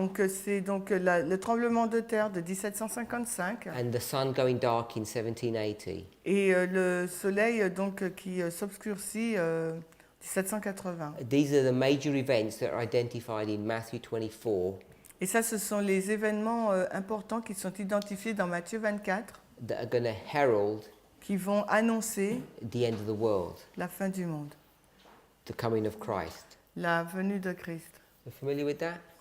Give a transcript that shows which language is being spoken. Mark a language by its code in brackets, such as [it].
[fr] c'est le tremblement de terre de 1755 [en] and the sun going dark in 1780. [fr] et le soleil qui s'obscurcit 1780. [en] These are the major events that are identified in Matthew 24 [fr] Et ça, ce sont les événements importants qui sont identifiés dans Matthieu 24, [en] that are going to herald [fr] qui vont annoncer [en] the end of the world, [fr] la fin du monde, [en] the coming of Christ. [fr] la venue de Christ. [en] Are you familiar with that?